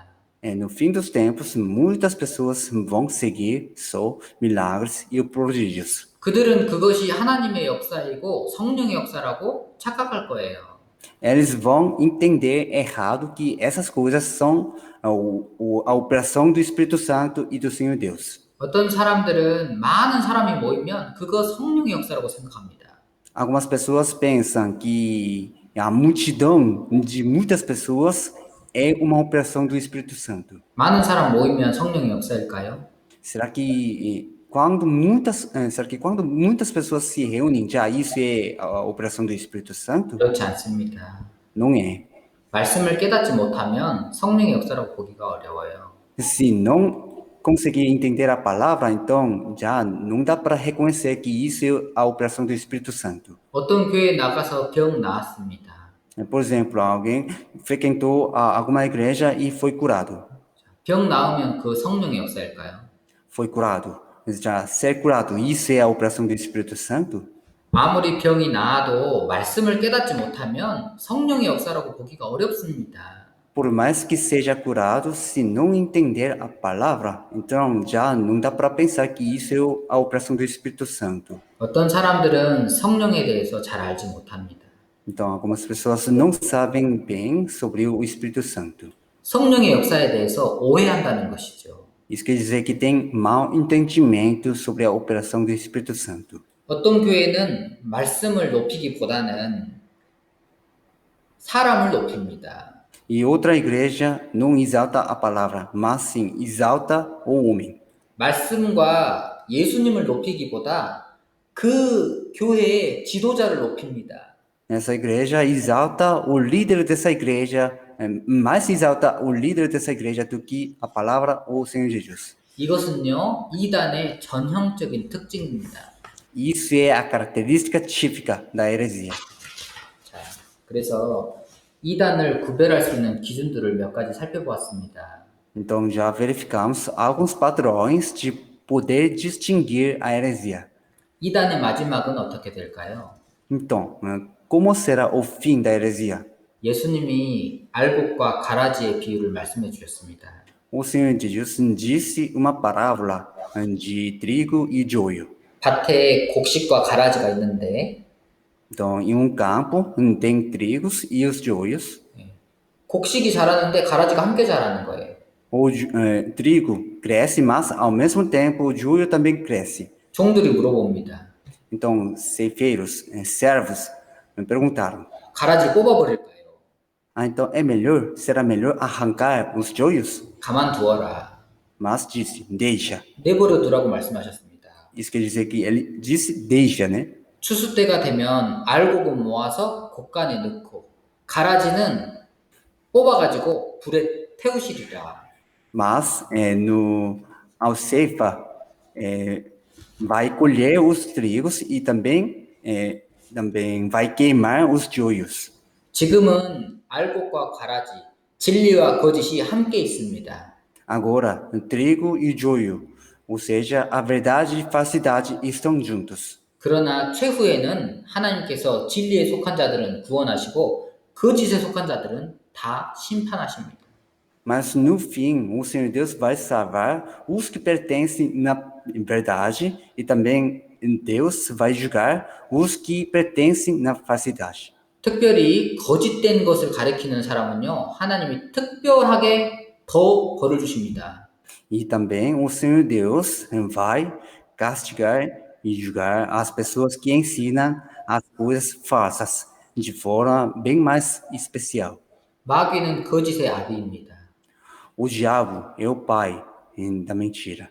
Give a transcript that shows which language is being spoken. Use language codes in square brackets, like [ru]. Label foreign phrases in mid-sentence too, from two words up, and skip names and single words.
[pt] No fim dos tempos, muitas pessoas vão seguir só milagres e prodígios. [ko] 그들은 그것이 하나님의 역사이고 성령의 역사라고 착각할 거예요. [pt] Eles vão entender errado que essas coisas são a operação do Espírito Santo e do Senhor Deus. [ko] 어떤 사람들은 많은 사람이 모이면 그거 성령의 역사라고 생각합니다. [pt] Algumas pessoas pensam que a multidão de muitas pessoas é uma operação do Espírito Santo. [ko] 많은 사람 모이면 성령의 역사일까요? [pt] Será que quando muitas pessoas se reúnem, já isso é a operação do Espírito Santo? [ko] 그렇지 않습니다. [pt] Não é. [ko] 말씀을 깨닫지 못하면 성령의 역사라고 보기가 어려워요. [pt] Se não conseguir entender a palavra, então já não dá para reconhecer que isso é a operação do Espírito Santo. [ko] 어떤 교회에 나가서 병 나았습니다. [pt] Por exemplo, alguém frequentou alguma igreja e foi curado. [ko] 병 나으면 그 성령의 역사일까요? [pt] Foi curado. Já ser curado, isso é a operação do Espírito Santo? [ko] 아무리 병이 나아도 말씀을 깨닫지 못하면 성령의 역사라고 보기가 어렵습니다. [pt] Por mais que seja curado, se não entender a palavra, então já não dá para pensar que isso é a operação do Espírito Santo. [ko] 어떤 사람들은 성령에 대해서 잘 알지 못합니다. [pt] Então, algumas pessoas não sabem bem sobre o Espírito Santo. [ko] 성령의 역사에 대해서 오해한다는 것이죠. [pt] Isso quer dizer que tem mau entendimento sobre a operação do Espírito Santo. [ko] 어떤 교회는 말씀을 높이기보다는 사람을 높입니다. [pt] E outra igreja não exalta a palavra, mas sim exalta o homem. [ko] 말씀과 예수님을 높이기보다 그 교회의 지도자를 높입니다. [pt] Essa igreja exalta o líder dessa igreja, mais exalta o líder dessa igreja do que a palavra ou o Senhor Jesus. [ko] 이것은요, 이단의 전형적인 특징입니다. [pt] Isso é a característica típica da heresia. [ko] 자, 그래서 이단을 구별할 수 있는 기준들을 몇 가지 살펴보았습니다. [pt] Então já verificamos alguns padrões de poder distinguir a heresia. [ko] 이단의 마지막은 어떻게 될까요? [pt] Então, como será o fim da heresia? [ko] 예수님이 알곡과 가라지의 비유를 말씀해 주셨습니다. [pt] O Senhor Jesus disse uma parábola de trigo e joio. [ko] 밭에 곡식과 가라지가 있는데 [pt] Então, em um campo tem trigos e os joios. [ko] 곡식이 자라는데 가라지가 함께 자라는 거예요. [pt] O trigo cresce, mas ao mesmo tempo o joio também cresce. [ko] 종들이 물어봅니다. [pt] Então, ceifeiros, servos, me perguntaram: [ko] 가라지 뽑아버릴까요? [pt] então será melhor arrancar os joios? [ko] 가만두어라. [pt] Mas disse: deixa. [ko] 내버려 두라고 말씀하셨습니다. [pt] Isso quer dizer que ele disse: deixa, né? [ko] 추수 때가 되면 알곡은 모아서 곡간에 넣고 가라지는 뽑아가지고 불에 태우시리라. [pt] Mas ao ceifa vai colher os trigos e também vai queimar os joios. [ko] 지금은 알곡과 가라지, 진리와 거짓이 함께 있습니다. [pt] Agora, trigo e joio, ou seja, a verdade e falsidade estão juntos. [ko] 그러나 최후에는 하나님께서 진리에 속한 자들은 구원하시고 거짓에 속한 자들은 다 심판하십니다. [pt] Mas no fim, o Senhor Deus vai salvar os que pertencem na verdade e também Deus vai julgar os que pertencem na falsidade. [ko] 특별히 거짓된 것을 가리키는 사람은요, 하나님이 특별하게 더 벌을 주십니다. [pt] E também o Senhor Deus vai castigar e julgar as pessoas que ensinam as coisas falsas de forma bem mais especial. [ko] 마귀는 거짓의 아비입니다. [pt] O diabo é o pai da mentira.